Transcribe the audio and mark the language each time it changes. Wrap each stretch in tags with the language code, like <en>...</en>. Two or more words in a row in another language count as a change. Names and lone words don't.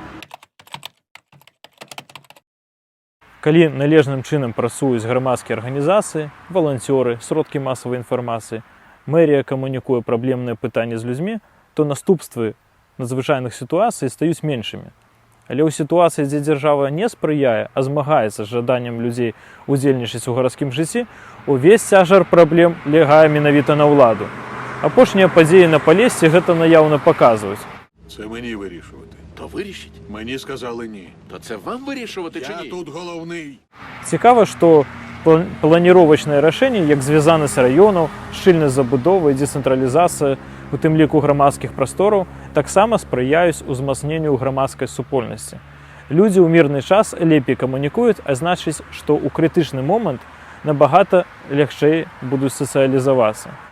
<be>Калі належным чынам працуюць грамадскія арганізацыі, валанцёры, сродкі масавай інфармацыі, мэрія камунікуе праблемныя пытанні з людзьмі, то наступствы надзвычайных сітуацый стаюць меншымі. Але ў сітуацыі, дзе дзяржава не спрыяе, а змагаецца з жаданнем людзей удзельнічаць у гарадскім жыцці, увесь цяжар праблем лягае менавіта на ўладу. Апошнія падзеі на Палесці гэта наяўна паказваюць.</be> <uk>Це мені вирішувати. То вирішіть. Мені сказали ні. То це вам вирішувати чи Я ні? тут головний.</uk> <be>Цікава, што планіровачныя рашэнні, як звязанасць раёнаў, шчыльнасць забудовы і дэцэнтралізацыя, у тым ліку грамадскіх прастораў, таксама спрыяюць узмацненню грамадскай супольнасці. Людзі ў мірны час лепей камунікуюць, а значыць, што ў крытычны момант набагата лягчэй будуць сацыялізавацца.</be>